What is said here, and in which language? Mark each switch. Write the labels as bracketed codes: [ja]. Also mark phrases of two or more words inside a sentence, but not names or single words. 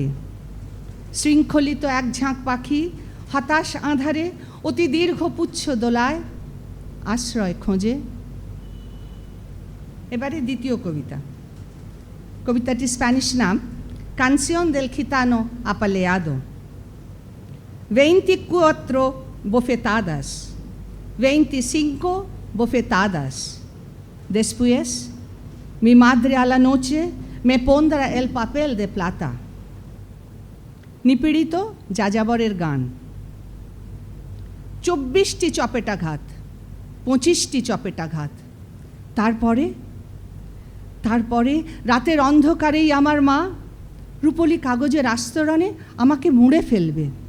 [bn] শৃঙ্খলিত এক ঝাঁক পাখি হতাশ আঁধারে অতি দীর্ঘ পুচ্ছ দোলায় আশ্রয় খোঁজে। এবারে দ্বিতীয় কবিতা। কবিতাটির স্প্যানিশ নাম কানসিয়ন দেল গিতানো আপালেয়াদো। [es] 24 bofetadas, 25 bofetadas. Después, mi madre a la noche me pondrá el papel de plata. [bn] নিপীড়িত যাযাবরের গান। 24টি চপেটাঘাত, 25টি চপেটাঘাত। তারপরে রাতের অন্ধকারেই আমার মা রূপলি কাগজের আস্তরণে আমাকে মুড়ে ফেলবে।